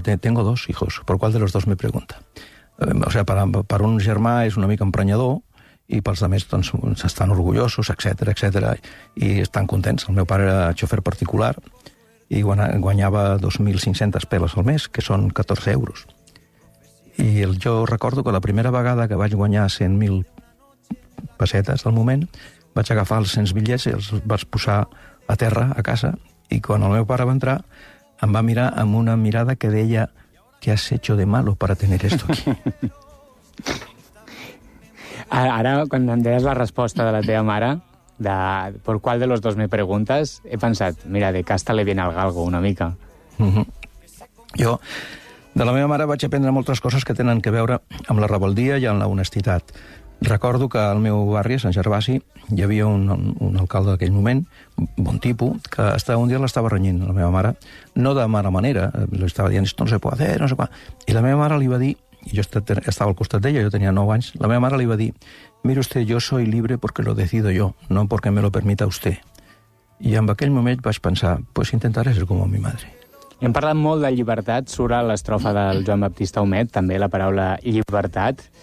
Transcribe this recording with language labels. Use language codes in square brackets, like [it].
[es] Tengo dos hijos, ¿por cuál de los dos me pregunta? [ca] O sea, per un germà és una mica emprenyador i pels altres doncs, estan orgullosos, etcètera, etcètera, i estan contents. El meu pare era xofer particular, i guanyava 2.500 peles al mes, que són 14 euros. I jo recordo que la primera vegada que vaig guanyar 100.000 pessetes del moment, vaig agafar els 100 bitllets i els vaig posar a terra, a casa, i quan el meu pare va entrar, em va mirar amb una mirada que deia [es] ¿qué has hecho de malo para tener esto aquí? [ca] Ara, quan em deies la resposta de la teva mare... [es] de por cuál de los dos me preguntas, [ca] he pensat, mira, [es] de casta le viene al galgo [ca] una mica. Jo, de la meva mare, vaig aprendre moltes coses que tenen que veure amb la rebeldia i amb la honestitat. Recordo que al meu barri, a Sant Gervasi, hi havia un alcalde d'aquell moment, bon tipus, que un dia l'estava renyint, la meva mare, no de mala manera, l'estava dient, [es] esto no se puede hacer, [ca] no sé què. I la meva mare li va dir, i jo estava al costat d'ella, jo tenia 9 anys, la meva mare li va dir, [es] mire usted, yo soy libre porque lo decido yo, no porque me lo permita usted. [ca] I en aquell moment vaig pensar, [es] pues intentaré ser como mi madre. [ca] Hem parlat molt de llibertat, surt a l'estrofa del Joan Baptista Humet, també la paraula llibertat.